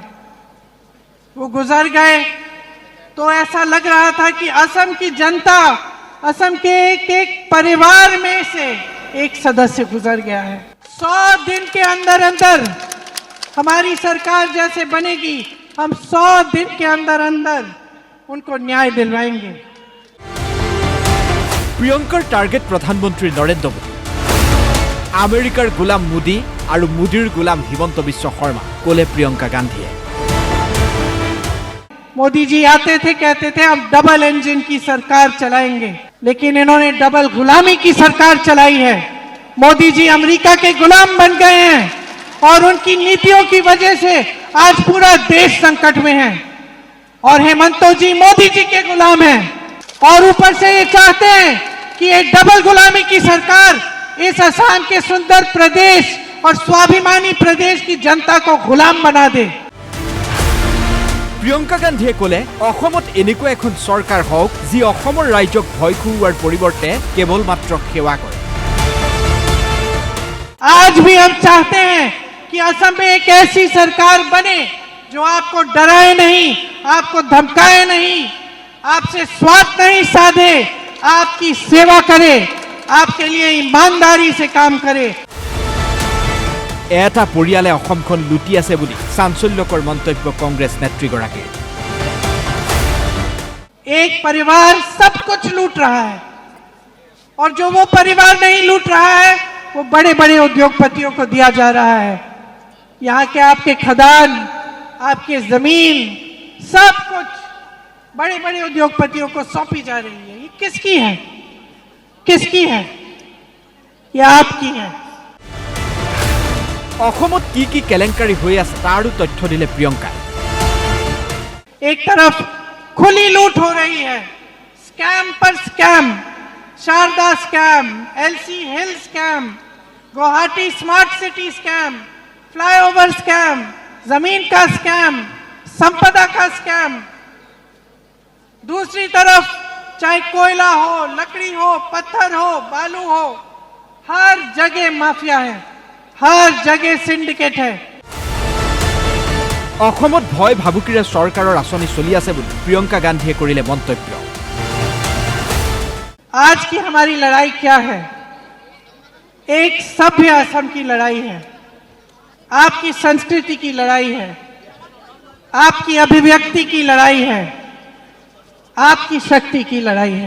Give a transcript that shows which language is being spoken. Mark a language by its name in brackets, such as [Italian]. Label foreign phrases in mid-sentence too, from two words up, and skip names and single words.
[Hindi] वो गुजर गए तो ऐसा लग रहा था कि असम की जनता, असम के एक एक परिवार में से एक सदस्य गुजर गया है। 100 दिन के अंदर अंदर हमारी सरकार जैसे बनेगी, हम 100 दिन के अंदर अंदर उनको न्याय दिलवाएंगे। [Assamese] প্ৰিয়ংকাৰ টাৰ্গেট প্ৰধানমন্ত্ৰী নৰেন্দ্ৰ মোদী, আমেৰিকাৰ গোলাম মোদী আৰু মোদীৰ গোলাম হিমন্ত বিশ্ব শৰ্মা কোলে প্ৰিয়ংকা গান্ধীয়ে [Hindi] मोदी जी आते थे, कहते थे हम डबल इंजन की सरकार चलाएंगे, लेकिन इन्होंने डबल गुलामी की सरकार चलाई है। मोदी जी अमेरिका के गुलाम बन गए हैं और उनकी नीतियों की वजह से आज पूरा देश संकट में है और हेमंत जी मोदी जी के गुलाम हैं और ऊपर से ये चाहते हैं कि ये डबल गुलामी की सरकार इस असम के सुंदर प्रदेश और स्वाभिमानी प्रदेश की जनता को गुलाम बना दे। [Assamese] प्रियंका गांधीয়ে কোলে অসমত এনেকুৱা এখন চৰকাৰ হওক যি অসমৰ ৰাজ্যক ভয় খুওৱাৰ পৰিৱৰ্তে কেৱল মাত্ৰ সেৱা কৰে। [Hindi] आज भी हम चाहते हैं कि असम में एक ऐसी सरकार बने जो आपको डराए नहीं, आपको धमकाए नहीं, आपसे स्वार्थ नहीं साधे, आपकी सेवा करे, आपके लिए ईमानदारी से काम करे। [Assamese] এটা পৰিয়ালে অসমখন লুটি আছে বুলি চাঞ্চল্যকৰ মন্তব্য কংগ্ৰেছ নেত্ৰীগৰাকীৰ। [Hindi] एक परिवार सब कुछ लूट रहा है और जो वो परिवार नहीं लूट रहा है वो बड़े बड़े उद्योगपतियों को दिया जा रहा है। यहाँ के आपके खदान, आपके जमीन, सब कुछ बड़े बड़े उद्योगपतियों को सौंपी जा रही है। ये किसकी है? किसकी है? ये आपकी है। [Assamese] অসমত কি কেলেংকাৰী হৈ আছে তাৰো তথ্য দিলে প্ৰিয়ংকা। [Hindi] एक तरफ खुली लूट हो रही है, स्कैम पर स्कैम, शारदा स्कैम, एलसी [English] hill scam, [Hindi] गुवाहाटी [English] smart city scam, flyover scam, [Hindi] जमीन का स्कैम, संपदा का स्कैम। दूसरी तरफ चाहे कोयला हो, लकड़ी हो, पत्थर हो, बालू हो, हर जगह माफिया है, हर जगह सिंडिकेट है। [Assamese] অসমত ভয় ভাবুকিৰে চৰকাৰৰ আঁচনি চলি আছে বুলি প্ৰিয়ংকা গান্ধীয়ে কৰিলে মন্তব্য। [Hindi] आज की हमारी लड़ाई क्या है? एक सभ्य असम की लड़ाई है, आपकी संस्कृति की लड़ाई है, आपकी अभिव्यक्ति की लड़ाई है, आपकी शक्ति की लड़ाई है।